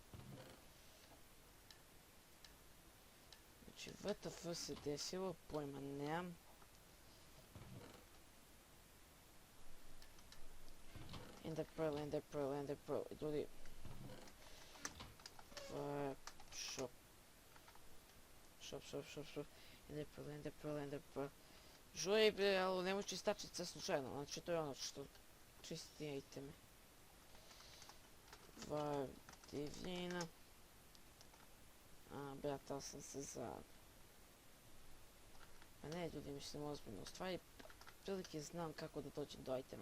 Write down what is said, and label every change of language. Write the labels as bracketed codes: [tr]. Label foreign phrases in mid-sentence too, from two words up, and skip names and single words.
[sr] Znači, WTF se desilo, pojma nemam. Ender Pearl, Ender Pearl, Ender Pearl, ljudi. Shop. Shop, shop, shop, shop. Ender Pearl, Ender Pearl, Ender Pearl. Žuri, bre, ali nemoj čistačica slučajno, znači to je ono što čisti iteme. Divljina. Bratao sam se za... Pa ne, ljudi, mislim ozbiljno. U stvari, prilike znam kako da dođem do itema.